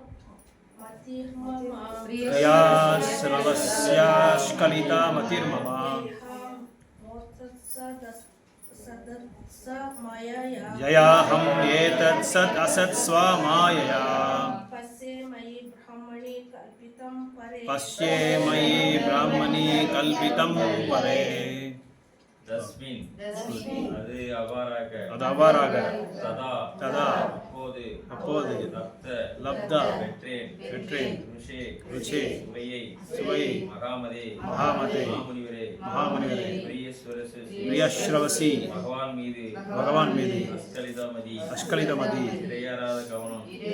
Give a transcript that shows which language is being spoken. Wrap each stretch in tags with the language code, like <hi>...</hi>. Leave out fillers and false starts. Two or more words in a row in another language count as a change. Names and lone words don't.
<sa>प्रिया श्रवस्याश्कलिता मतिर्मम ययाहं एतत्सत् असत् स्वामायया पश्ये मयि ब्राह्मणी कल्पितं परे</sa> <ta>தஸ்மின் அது அவ்வாறாக ததா அப்போது லப்த பெற்றேன் ருச்சே சுவையை மகாமதே மகாமுனிவரே பிரியஸ்ரவசி பகவான் மீது அஸ்கலிதமதி இடையறாத கவனம்</ta>